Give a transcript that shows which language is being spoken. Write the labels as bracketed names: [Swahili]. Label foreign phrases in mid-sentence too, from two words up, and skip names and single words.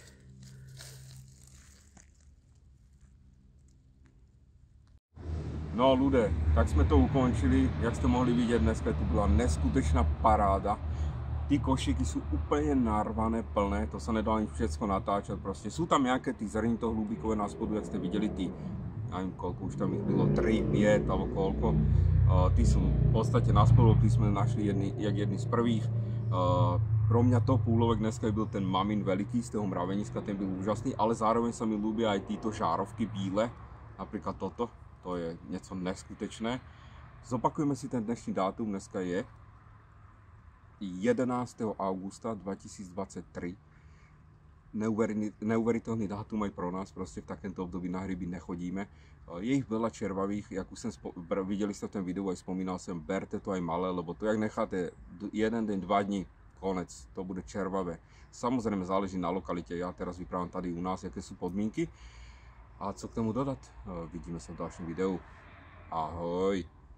[Czech] No ľudia, tak jsme to ukončili, jak jste mohli vidět, dneska tu byla neskutečná paráda. Ty košíky jsou úplně narvané, plné, to se nedá ani všechno natáčet, prostě jsou tam nějaké ty zrnitohlubíkové na spodu, jak jste viděli, ty, nevím koľko, [Slovak] už tam ich bylo 3, 5 alebo koľko. Ty sú v podstate na spodu, ty sme našli jedni z prvých. [Czech] Pro mňa top úlovek dneska byl ten mamin veliký z toho mraveniska, ten byl úžasný, [Slovak] ale zároveň sa mi ľúbia aj títo žárovky bíle, napríklad toto, [Czech] to je něco neskutečné. Zopakujeme si ten dnešní dátum, dneska je 11. [Slovak] augusta 2023. Neuveriteľný dátum aj pro nás, prostě v takémto období na hryby nechodíme. Je ich veľa červavých, [Czech] jak už jsem viděli jste v tom videu, aj spomínal jsem, berte to aj malé, lebo to jak necháte jeden den, 2 dní, konec, to bude červavé. Samozřejmě záleží na lokalitě, já [Slovak] teraz vyprávám [Czech] tady u nás, jaké jsou podmínky. A co k tomu dodat? Vidíme se v dalším videu. Ahoj!